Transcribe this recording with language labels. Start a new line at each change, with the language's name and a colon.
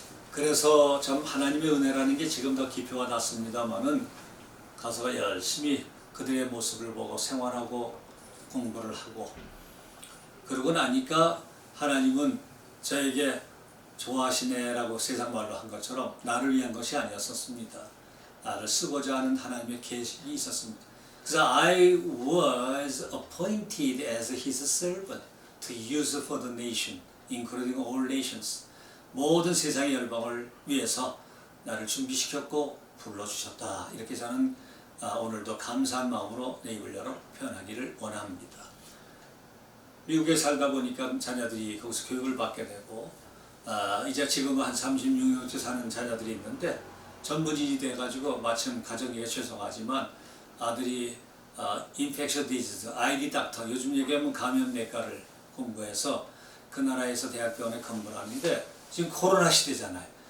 Korean: 그래서 참 하나님의 은혜라는 게 지금 더 깊이가 났습니다만은 가서 열심히 그들의 모습을 보고 생활하고 공부를 하고 그러고 나니까 하나님은 저에게 좋아하시네라고 세상 말로 한 것처럼 나를 위한 것이 아니었었습니다. 나를 쓰고자 하는 하나님의 계획이 있었습니다.
English: 그래서 I was appointed as His servant to use for the nation, including all nations.
Korean: 모든 세상의 열방을 위해서 나를 준비시켰고 불러주셨다. 이렇게 저는 오늘도 감사한 마음으로 내 입을 열어 표현하기를 원합니다. 미국에 살다 보니까 자녀들이 거기서 교육을 받게 되고 이제 지금은 한 36년째 사는 자녀들이 있는데 전문인이 돼가지고 마침 가정이가 죄송하지만 아들이 infectious disease, ID 닥터, 요즘 얘기하면 감염내과를 공부해서 그 나라에서 대학병원에 근무를 하는데 지금 코로나 시대잖아요.